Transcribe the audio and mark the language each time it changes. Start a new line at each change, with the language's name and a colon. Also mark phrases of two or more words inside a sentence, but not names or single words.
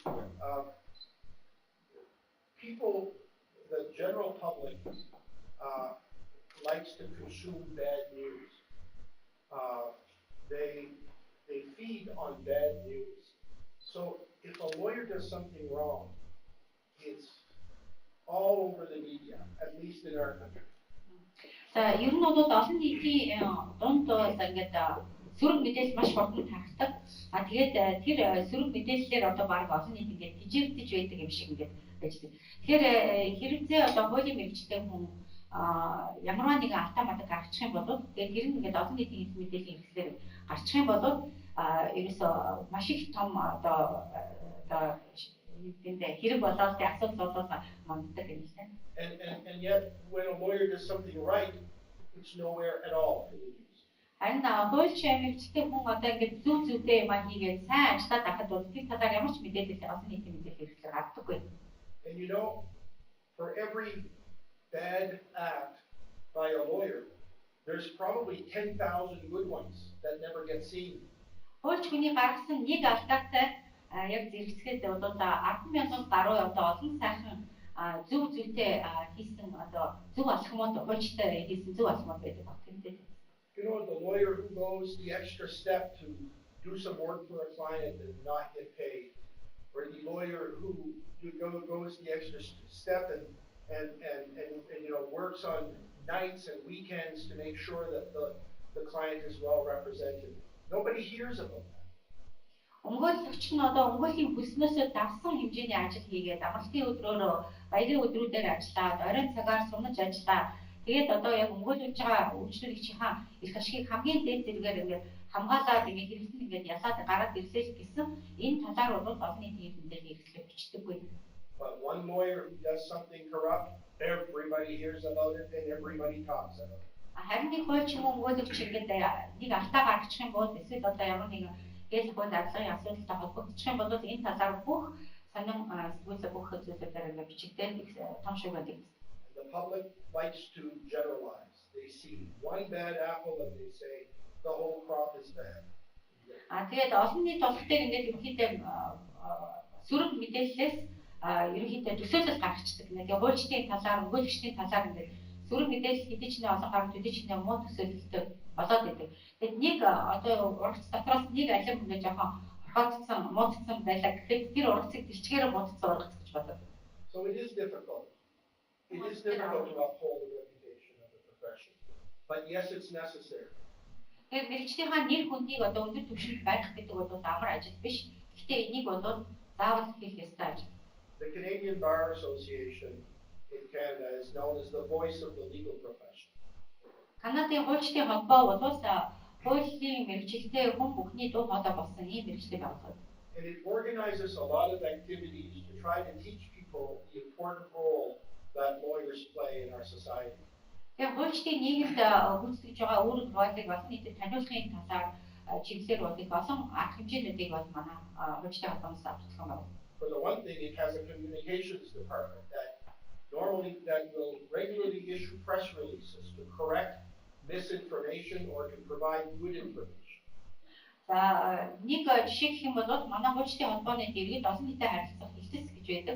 English: People, the general public, likes to consume bad news. They feed on bad news. So if a lawyer does something wrong, it's all over the media, at least in our country.
Mongolian: За ер нь бол олон нийтийн дунд ингээд сөрөг мэдээлэл маш хурдан тархдаг. А тэгээд тэр сөрөг мэдээллээр одоо баг олон нийт ингээд тижигдэж байдаг юм шиг ингээд байж байна. Тэгэхээр хэрэгцээ одоо хуулийн мэргэжтэй хүн ямарваа нэгэн автоматик гаргачих юм бол тэгээд тэр нь ингээд олон нийтийн мэдээллийн хэрэгслээр гарчих юм бол ерөөсөө маш их том одоо хэрэг болоод тэ асуудал болоод манддаг юм л байна.
English: And yet, when a lawyer does something right, it's nowhere at all in the news.
Mongolian: And хуульчийн мэргэжтэй хүн одоо ингээд зүв зүйтэй юм хийгээд сайн ажиллаад байхад бол тэр талаар ямар ч мэдээлэл олон нийтийн мэдээлэл хэрэглээр авдаггүй.
English: And you know, for every bad act by a lawyer, there's probably 10,000 good ones that never get seen.
Mongolian: Хуульч хүний гаргасан нэг алдаатай яг зэрэгцгээд бол 10,000 гаруй одоо олон сайхан зөв зүйтэй хийсэн одоо зөв алхмууд хуульчтай хийсэн зөв алхмууд байдаг баг тийм.
English: You know, the lawyer who goes the extra step to do some work for a client and not get paid, or the lawyer who goes the extra step and you know works on nights and weekends to make sure that the client is well represented. Nobody hears about that.
Mongolian: Өмгөөлөгч нь одоо өмгөөлийн хүснөөсөө давсан хэмжээний ажил хийгээд амралтын өдрөөрөө баярын өдрүүдээр ажиллаад, оройн цагаар сунаж ажиллаад, тэгээд одоо яг өмгөөлж байгаа үйлчлүүлэгчийн эрх ашигыг хамгийн дээд зэрэгээр ингээд хамгаалаад ингээд хэрэгсэн ингээд ялаад гараад ирлээ гэсэн энэ талаар бол олон нийтийн мэдээлэл хэрэглээ бичдэггүй.
English: But one lawyer who does something corrupt, everybody hears about it and everybody talks about it.
Mongolian: Харин нэг хуульч юм өмгөөлөгч ингээд нэг алдаа гаргачих юм бол эсвэл одоо ямар нэгэн гэл хууль аргалын асуудалтай холбогдчих юм бол энэ талаар бүх сонин сэтгүүл бүх зүйлүүдээр ингээд бичигдээд том шиг байдаг.
English: The public likes to generalize. They see one bad apple and they say the whole crop is bad.
Mongolian: Тэгээд олон нийт болох дээр ингээд ерөнхийдөө сөрөг мэдээллээс ерөнхийдөө төсөөлөл гаргацдаг. Нэг хуульчдын талаар, өмгөөлөгчдийн талаар ингээд сөрөг мэдээлэл хэдий ч нэг олон гарууд хэдий ч нэг муу төсөөлөлтэй болоод байдаг. Тэгээд нэг одоо урагц дотроос нэг алим ингээд жоохон орхоцсон, муудсан байлаа гэхэд тэр урагцыг дэлчгээр муудсан урагц гэж боддог.
English: So it is difficult. It is difficult to uphold the reputation of the profession. But yes, it's necessary.
Mongolian: Тэгээд мэргэжлийнхаа нэр хүндийг одоо өндөр түвшинд барих гэдэг бол амар ажил биш. Гэхдээ энийг бол заавал хийх ёстой ажил.
English: The Canadian Bar Association in Canada is known as the voice of the legal profession.
Mongolian: Канадын хуульчдын холбоо бол хуулийн мэргэжилтэй хүн бүхний дуу хоолой болсон ийм мэргэжлийн байгууллага.
English: And it organizes a lot of activities to try to teach people the important role that lawyers play in our society.
Mongolian: Тэгээ хуульчдын нийгэмд гүйцэтгэж байгаа үүрэг бодлыг олон нийтэд таниулахын талаар чиглэлээр болдог олон арга хэмжээнүүдийг бол манай хуульчдын холбооноос авчихсан байна.
English: For the one thing, it has a communications department that will regularly issue press releases to correct misinformation or to provide good information.
Mongolian: За нэг жишээ гэх юм бол манай хуульчдын холбооны дэргэд олон нийтэд харилцах хэлтс гэж байдаг.